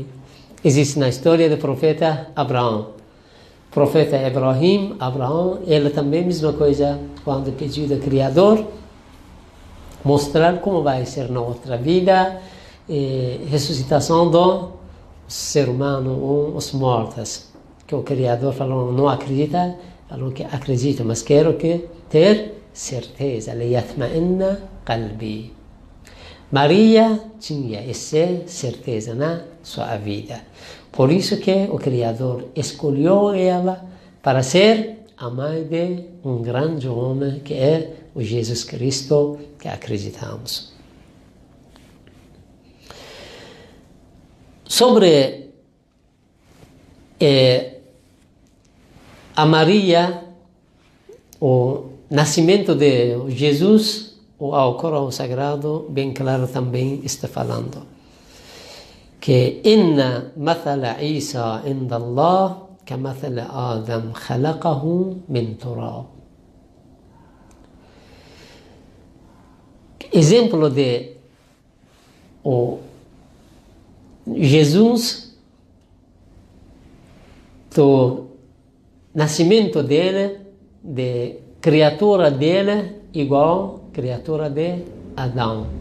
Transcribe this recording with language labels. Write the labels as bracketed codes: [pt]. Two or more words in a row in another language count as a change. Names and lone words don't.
[pt] Existe na história do profeta Abraão. Profeta Abraão, ele também, mesma coisa, quando pediu do Criador, mostrar como vai ser na outra vida, ressuscitação do ser humano ou os mortos. Que o Criador falou, não acredita, falou que acredita, mas quero que ter certeza. [ar] ليطمئن قلبي. [pt] Maria tinha essa certeza na sua vida. Por isso que o Criador escolheu ela para ser a mãe de um grande homem que é o Jesus Cristo que acreditamos. Sobre a Maria, o nascimento de Jesus, o Corão Sagrado, bem claro também está falando que [ar] إن مثل عيسى عند الله كمثل آدم خلقه من تراب. [pt] Exemplo de o Jesus, do nascimento dele, de criatura dele, igual criatura de Adão.